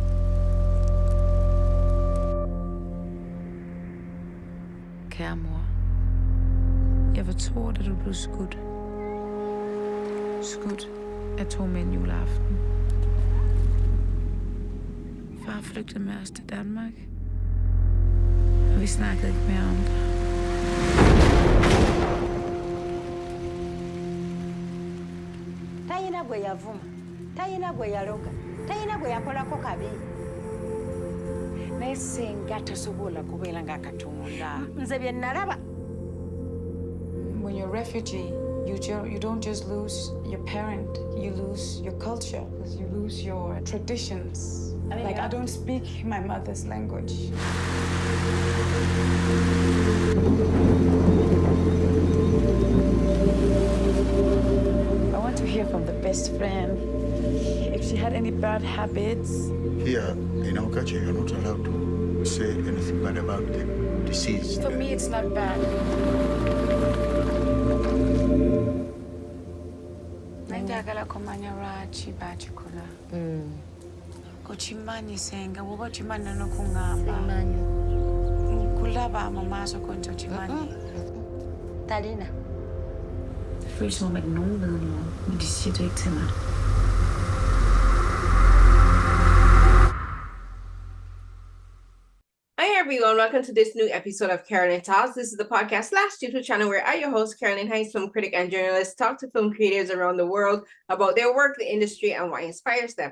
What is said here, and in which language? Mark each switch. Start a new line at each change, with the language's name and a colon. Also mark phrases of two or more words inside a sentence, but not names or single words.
Danish: Kære mor, jeg var 2 år, da du blev skudt. Skudt af 2 mænd juleaften. Far flygtede med os til Danmark, og vi snakkede ikke mere om det.
Ganda: Tayina gwe yavuma, tayina gwe yaloga, tayina gwe yakolako kabi. Nesinga tasobola kubeera ng'akatonda. Nze bye nalaba.
English: When you're a refugee, you don't just lose your parent, you lose your culture, you lose your traditions. Like, I don't speak my mother's language. I want to hear from the best friend if she had any bad habits. Here in our culture, you're not allowed to say anything bad about the deceased. For me, it's not bad.
Ganda: Njagala kumanya lwaki bakikola. Kokimanyise woba okimanya n'okungamba. Kulaba mu maaso ko nti okimanyi. Talina.
Danish: Det føles som om, at nogen ved noget, men de siger det ikke til mig.
English: Hi everyone, welcome to this new episode of Carolyn Talks. This is the podcast / YouTube channel where I, your host, Carolyn Hines, film critic and journalist, talk to film creatives around the world about their work, the industry, and what inspires them.